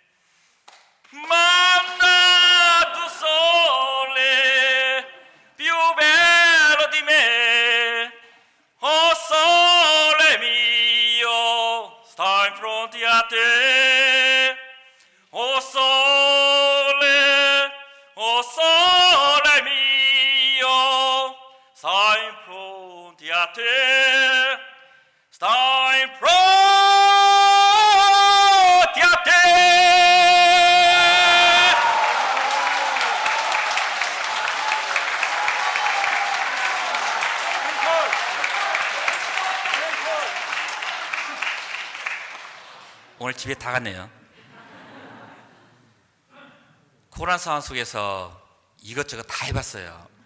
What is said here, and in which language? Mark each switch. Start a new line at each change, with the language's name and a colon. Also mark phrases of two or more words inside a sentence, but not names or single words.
Italian: Manda tu sole più bello di me, oh sole mio, sta in fronte a te, oh sole mio, sta in fronte a te, sta in fronte a te.
Korean: 오늘 집에 다 갔네요. 코로나 상황 속에서 이것저것 다 해봤어요.